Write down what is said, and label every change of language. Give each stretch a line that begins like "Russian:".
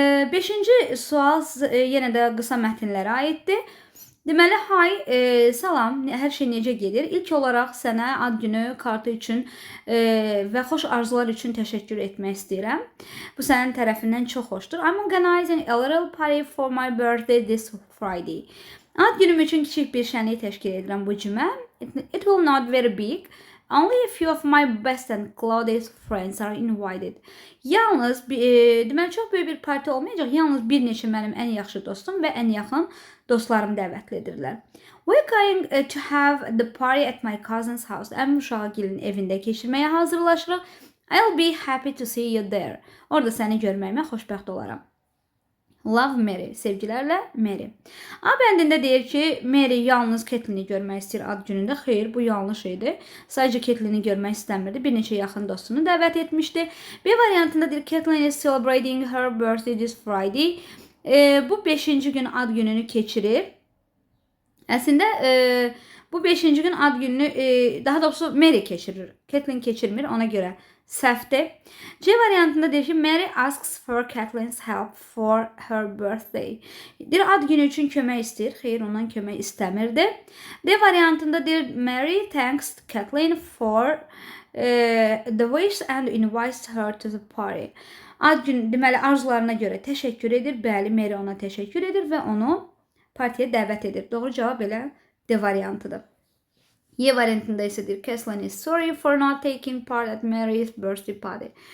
Azerbaijani: 5-ci sual yenə də qısa mətnlərə aiddir. Deməli, salam, hər şey necə gedir? İlk olaraq sənə ad günü kartı üçün və xoş arzular üçün təşəkkür etmək istəyirəm. Bu sənin tərəfindən çox xoşdur.
English: I'm organizing a little party for my birthday this Friday.
Azerbaijani: Ad günüm üçün kiçik bir şənlik təşkil edirəm bu cümə.
English: It will not very big. Only a few of my best and closest friends are invited.
Azerbaijani: Yalnız, deməli, çox böyük bir parti olmayacaq. Yalnız bir neçə mənim ən yaxşı dostum və ən yaxın dostlarım dəvətlidirlər.
English: We're going to have the party at my cousin's house.
Azerbaijani: Əmim uşağıgilin evində keçirməyə hazırlaşırıq.
English: I'll be happy to see you there.
Azerbaijani: Orada səni görməyimə xoşbəxt olaram.
English: Love Mary.
Azerbaijani: Sevgilərlə Mary. A bəndində deyir ki, Mary yalnız Caitlini görmək istəyir ad günündə. Xeyr, bu yanlış idi. Sadəcə Caitlini görmək istəmirdi. Bir neçə yaxın dostunu dəvət etmişdi. B variantında deyir,
English: Caitlin is celebrating her birthday this Friday.
Azerbaijani: Bu 5-ci gün ad gününü keçirir. Əslində, bu 5-ci gün ad gününü, daha doğrusu Mary keçirir. Caitlin keçirmir, ona görə səhvdir. C variantında deyir ki,
English: Mary asks for Caitlin's help for her birthday.
Azerbaijani: Deyir, ad günü üçün kömək istəyir. Xeyr, ondan kömək istəmirdi. D variantında deyir,
English: Mary thanks Caitlin for the wish and invites her to the party.
Azerbaijani: Ad günü, deməli, arzularına görə təşəkkür edir. Bəli, Mary ona təşəkkür edir və onu partiyə dəvət edir. Doğru cavab elə D variantıdır. Y variantında isə deyir,
English: Caitlin is sorry for not taking part at Mary's birthday party.